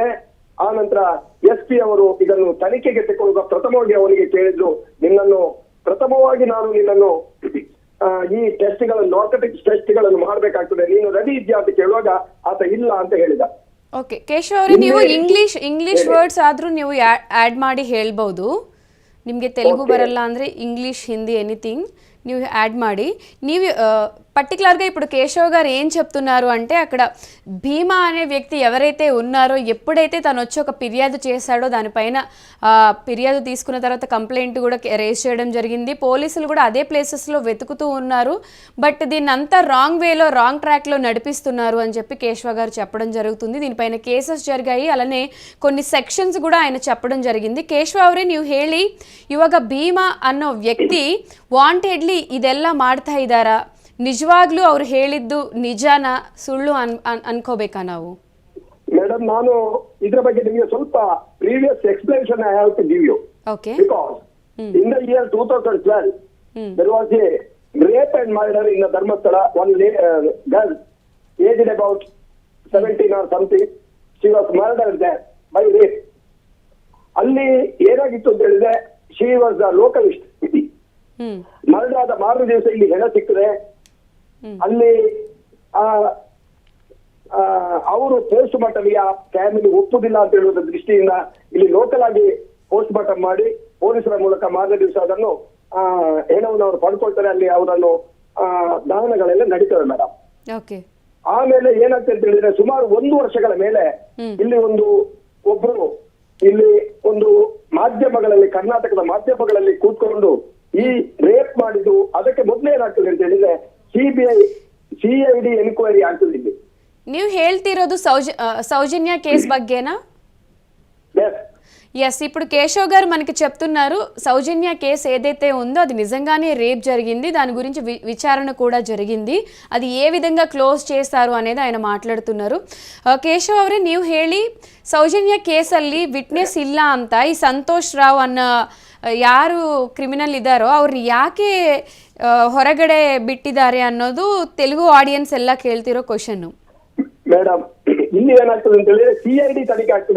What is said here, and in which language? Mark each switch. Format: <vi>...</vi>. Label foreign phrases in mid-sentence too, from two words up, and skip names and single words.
<kn>ಆ ನಂತರ SP ಅವರು ಇದನ್ನು ತನಿಖೆಗೆ ತೆಗೆದುಕೊಳ್ಳುವ ಪ್ರಥಮವಾಗಿ ಅವನಿಗೆ ಕೇಳಿದ್ರು, ಪ್ರಥಮವಾಗಿ ನಾನು ನಿನ್ನನ್ನು ಈ ಟೆಸ್ಟ್ಗಳನ್ನು, ನಾರ್ಕೋಟಿಕ್ಸ್ ಟೆಸ್ಟ್ಗಳನ್ನು ಮಾಡಬೇಕಾಗ್ತದೆ, ನೀನು ರೆಡಿ ಇದೆಯಾ ಅಂತ ಕೇಳುವಾಗ ಆತ ಇಲ್ಲ ಅಂತ ಹೇಳಿದ. ಓಕೆ ಕೇಶವ ಅವರೇ, ನೀವು</kn> <en>English words</en> <kn>ಆದ್ರೂ ನೀವು ಆಡ್ ಮಾಡಿ ಹೇಳ್ಬಹುದು. ನಿಮಗೆ ತೆಲುಗು ಬರಲ್ಲ ಅಂದರೆ ಇಂಗ್ಲೀಷ್ ಹಿಂದೀ ಎನೀಥಿಂಗ್ ನೀವು యాడ్ ಮಾಡಿ.</kn> <te>ನೀವು పర్టికులర్గా ఇప్పుడు కేశవ్ గారు ఏం చెప్తున్నారు అంటే, అక్కడ భీమా అనే వ్యక్తి ఎవరైతే ఉన్నారో, ఎప్పుడైతే తను వచ్చి ఒక ఫిర్యాదు చేశాడో దానిపైన ఫిర్యాదు తీసుకున్న తర్వాత కంప్లైంట్ కూడా రేజ్ చేయడం జరిగింది. పోలీసులు కూడా అదే ప్లేసెస్లో వెతుకుతూ ఉన్నారు. బట్ దీన్ని అంతా రాంగ్ వేలో, రాంగ్ ట్రాక్లో నడిపిస్తున్నారు అని చెప్పి కేశవ గారు చెప్పడం జరుగుతుంది. దీనిపైన కేసెస్ జరిగాయి, అలానే కొన్ని సెక్షన్స్ కూడా ఆయన చెప్పడం జరిగింది.</te> <kn>ಕೇಶವ ಅವರೇ, ನೀವು ಹೇಳಿ, ಇವಾಗ ಭೀಮಾ ಅನ್ನೋ ವ್ಯಕ್ತಿ ವಾಂಟೆಡ್ಲಿ ಇದೆಲ್ಲ ಮಾಡ್ತಾ ಇದ್ದಾರಾ? ನಿಜವಾಗ್ಲೂ ಅವ್ರು ಹೇಳಿದ್ದು ನಿಜಾನ ಸುಳ್ಳು ಅನ್ಕೋಬೇಕಾ ನಾವು? ಮೇಡಮ್, ನಾನು ಇದರ ಬಗ್ಗೆ ನಿಮಗೆ ಸ್ವಲ್ಪ</kn> <en>previous explanation I have to give you. ಓಕೆ. because in the year 2012 there was a rape and murder in the Dharmasthala. One girl aged about 17 or something, she was murdered there by rape.</en> <kn>ಅಲ್ಲಿ ಏನಾಗಿತ್ತು ಅಂತ ಹೇಳಿದ್ರೆ,</kn> <en>she was a localist.</en> <kn>ಮರ್ಡರ್ ಆದ ಮಾರನೇ ದಿವಸ ಇಲ್ಲಿ ಹೆಣ ಸಿಕ್ಕದೆ. ಅಲ್ಲಿ ಅವರು</kn> <en>post mortem</en> <kn>ಆ ಫ್ಯಾಮಿಲಿ ಒಪ್ಪುದಿಲ್ಲ ಅಂತ ಹೇಳುವ ದೃಷ್ಟಿಯಿಂದ ಇಲ್ಲಿ ಲೋಕಲ್ ಆಗಿ</kn> <en>post mortem</en> <kn>ಮಾಡಿ ಪೊಲೀಸರ ಮೂಲಕ ಮಾರನೇ ದಿವಸ ಅದನ್ನು ಹೆಣವನ್ನು ಅವರು ಪಡ್ಕೊಳ್ತಾರೆ. ಅಲ್ಲಿ ಅವರನ್ನು ದಹನಗಳೆಲ್ಲ ನಡೀತವೆ ಮೇಡಮ್. ಆಮೇಲೆ ಏನಾಗ್ತದೆ ಅಂತ ಹೇಳಿದ್ರೆ, ಸುಮಾರು 1 ವರ್ಷಗಳ ಮೇಲೆ ಇಲ್ಲಿ ಒಬ್ರು ಕರ್ನಾಟಕದ ಮಾಧ್ಯಮಗಳಲ್ಲಿ ಕೂತ್ಕೊಂಡು ಈ ರೇಪ್ ಮಾಡಿದ್ದು ಅದಕ್ಕೆ ಮೊದಲೇ ಏನಾಗ್ತದೆ ಅಂತ ಹೇಳಿದ್ರೆ CID ಎನ್ಕ್ವೈರಿ ಆಗ್ತದೆ ಇಲ್ಲಿ. ನೀವು ಹೇಳ್ತಿರೋದು ಸೌಜನ್ಯ ಕೇಸು ಬಗ್ಗೇನಾ?</kn> <te>ఎస్, ఇప్పుడు కేశవ్ గారు మనకి చెప్తున్నారు సౌజన్య కేసు ఏదైతే ఉందో అది నిజంగానే రేప్ జరిగింది, దాని గురించి విచారణ కూడా జరిగింది, అది ఏ విధంగా క్లోజ్ చేస్తారు అనేది ఆయన మాట్లాడుతున్నారు.</te> <kn>ಕೇಶವ್ ಅವರೇ, ನೀವು ಹೇಳಿ ಸೌಜನ್ಯ ಕೇಸಲ್ಲಿ ವಿಟ್ನೆಸ್ ಇಲ್ಲ ಅಂತ ಈ ಸಂತೋಷ್ ರಾವ್ ಅನ್ನೋ ಯಾರು ಕ್ರಿಮಿನಲ್ ಇದ್ದಾರೋ ಅವ್ರನ್ನ ಯಾಕೆ ಹೊರಗಡೆ ಬಿಟ್ಟಿದ್ದಾರೆ ಅನ್ನೋದು ತೆಲುಗು ಆಡಿಯನ್ಸ್ ಎಲ್ಲ ಕೇಳ್ತಿರೋ ಕ್ವಶನ್. ಮೇಡಮ್, ಇಲ್ಲಿ ಏನಾಗ್ತದೆ ಅಂತ ಹೇಳಿದ್ರೆ CID ತನಿಖೆ ಆಗ್ತದೆ.</kn>